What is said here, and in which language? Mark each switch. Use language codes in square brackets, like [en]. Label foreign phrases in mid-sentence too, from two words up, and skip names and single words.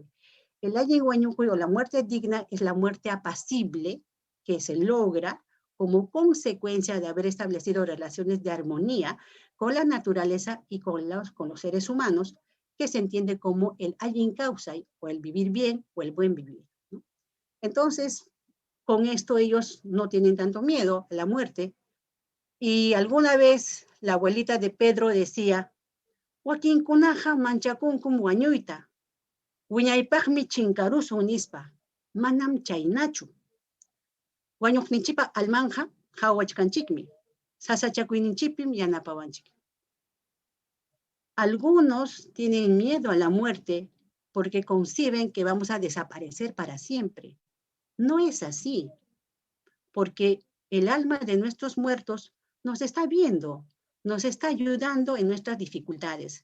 [es] El [qu] Alyin Huánuco [es] o la muerte digna es la muerte apacible que se logra como consecuencia de haber establecido relaciones de armonía con la naturaleza y con los seres humanos, que se entiende como el [qu] Alyin Kausai, [es] o el vivir bien, o el buen vivir, ¿no? Entonces, con esto ellos no tienen tanto miedo a la muerte. Y alguna vez la abuelita de Pedro decía, [qu] Joaquín kunaja manchakunkum wañuita, wiñaypaqmi chinkarusu unispa, manam chaynachu. Wañuqninchipa almanja hawachkanchikmi, sasachakuyninchipim yanapawanchik. [es] Algunos tienen miedo a la muerte porque conciben que vamos a desaparecer para siempre. No es así, porque el alma de nuestros muertos nos está viendo, nos está ayudando en nuestras dificultades.